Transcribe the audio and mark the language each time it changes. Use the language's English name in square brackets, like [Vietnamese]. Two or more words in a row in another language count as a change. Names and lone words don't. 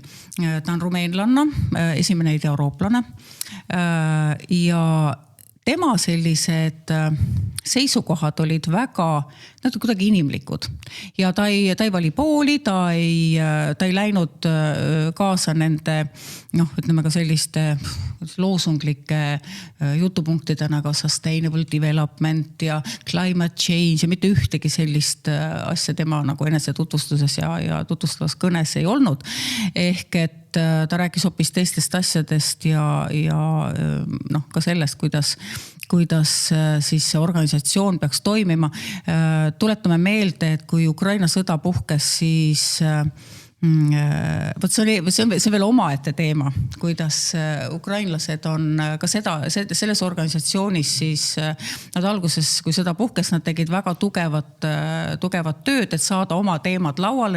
[Estonian] Ta on rumeenlanna, esimene ida-eurooplane ja tema sellised seisukohad olid väga kuidagi inimlikud ja ta ei vali pooli, ta ei läinud kaasa nende, ütleme ka selliste loosunglike jutupunktide nagu [English] sustainable development [Estonian] ja [English] climate change [Estonian] ja mitte ühtegi sellist asja tema nagu enese tutvustuses ja tutvustavas kõnes ei olnud. Ehk et ta rääkis hoopis teistest asjadest ja ka sellest, kuidas siis see organisatsioon peaks toimima. Tuletame meelde, et kui Ukraina sõda puhkes, siis see on veel omaette teema, kuidas ukrainlased on ka selles organisatsioonis siis nad alguses, kui seda puhkes, nad tegid väga tugevat tööd, et saada oma teemad lauale,